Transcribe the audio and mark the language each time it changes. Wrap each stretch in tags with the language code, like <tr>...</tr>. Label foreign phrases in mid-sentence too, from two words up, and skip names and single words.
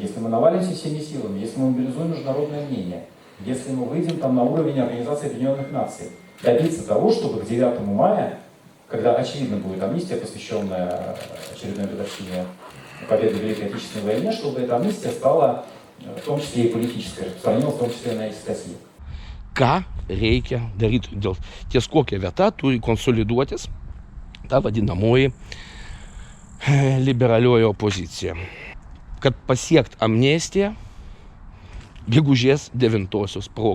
<ru>Если мы навалимся всеми силами, если мы мобилизуем международное мнение, если мы выйдем там на уровень Организации Объединенных Наций, добиться того, чтобы к 9 мая, когда очевидно будет амнистия, посвященная очередной годовщине победы в Великой Отечественной войне, чтобы эта амнистия стала в том числе и политической, распространилась в том числе на эти статьи.</ru> <lt>Ką reikia daryti? Ties kokia vieta turi konsoliduotis ta vadinamoji liberalioji opozicija. Kad pasiekt amnestiją gegužės 9-osios proga.</lt>